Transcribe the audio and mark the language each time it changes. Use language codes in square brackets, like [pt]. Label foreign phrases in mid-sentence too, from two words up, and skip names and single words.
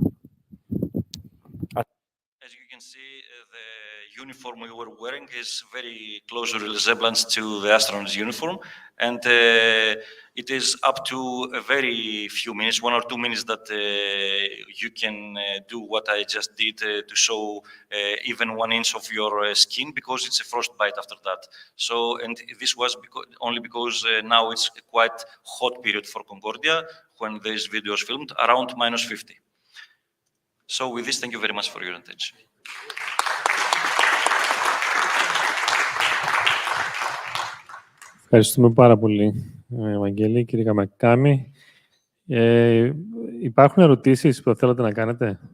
[en] As you can see, the uniform we were wearing is very close resemblance to the astronaut's uniform, and it is up to a very few minutes, 1 or 2 minutes, that you can do what I just did to show even 1 inch of your skin, because it's a frostbite after that. So, and this was only because now it's a quite hot period for Concordia when this video is filmed, around -50. So with this, thank you very much for your attention. [el] Ευχαριστούμε πάρα πολύ, Ευαγγέλη, κύριε Καμακάμη. Υπάρχουν ερωτήσεις που θέλετε να κάνετε?